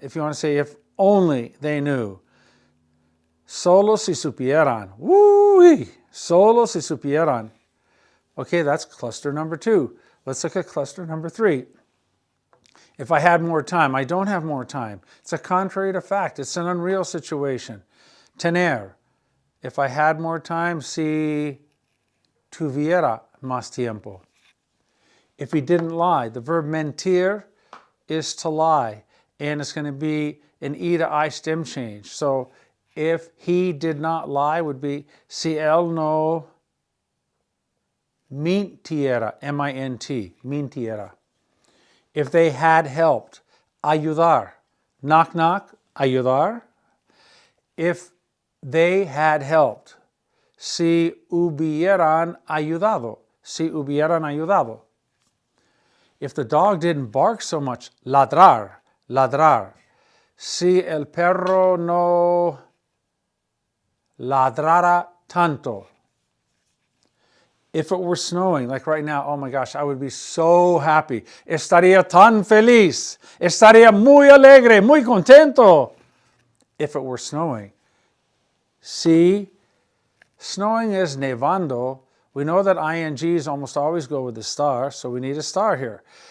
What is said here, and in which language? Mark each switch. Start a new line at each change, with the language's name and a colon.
English: If you want to say if only they knew.
Spanish: Solo si supieran.
English: Woo-wee!
Spanish: Solo si supieran.
English: Okay, that's cluster number 2. Let's look at cluster number 3. If I had more time, I don't have more time. It's a contrary to fact. It's an unreal situation.
Spanish: Tener.
English: If I had more time,
Spanish: si tuviera más tiempo.
English: If he didn't lie, the verb mentir is to lie, and it's going to be an E to I stem change. So if he did not lie would be
Spanish: si él no mintiera,
English: M-I-N-T, mintiera. If they had helped, ayudar. Knock, knock, ayudar. If they had helped,
Spanish: si hubieran ayudado, si hubieran ayudado.
English: If the dog didn't bark so much, ladrar, ladrar.
Spanish: Si el perro no ladrara tanto.
English: If it were snowing, like right now, oh my gosh, I would be so happy.
Spanish: Estaría tan feliz. Estaría muy alegre, muy contento.
English: If it were snowing. Si snowing is nevando, we know that INGs almost always go with the star, so we need a star here.